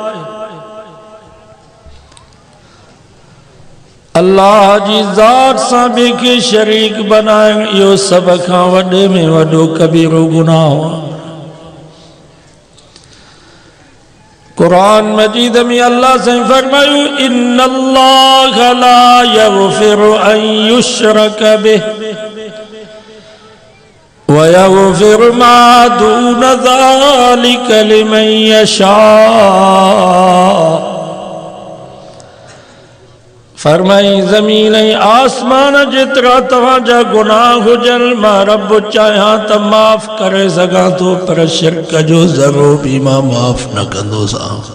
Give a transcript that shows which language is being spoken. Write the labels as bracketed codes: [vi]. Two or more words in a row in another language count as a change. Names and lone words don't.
[sd] अल्लाह जी ज़ात सां ॿिए खे शरीक बनाए इहो सभ खां वॾे में वॾो कबीरो गुनाह हुआ। [ar] कुरान मजीद में अल्लाह से फरमायो إن الله لا يغفر أن يشرك به ويغفر ما دون ذلك لمن يشاء. [sd] फरमाई ज़मीन ऐं आसमान जेतिरा तव्हांजा गुनाह हुजनि मां रब चाहियां त माफ़ करे सघां थो पर शिरक जो ज़रो बि मां माफ़ न कंदोसां।